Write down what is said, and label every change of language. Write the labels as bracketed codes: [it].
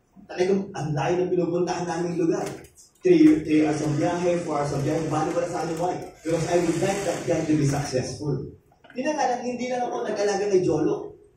[tl] Talagang ang layo ng pinupuntahan naming lugar. 3 hours of biyahe, 4 hours of biyahe, bali ba sa akin why? [en] Because I would like that guy to be successful. [tl] Hindi lang ako nag-alaga kay Jolo.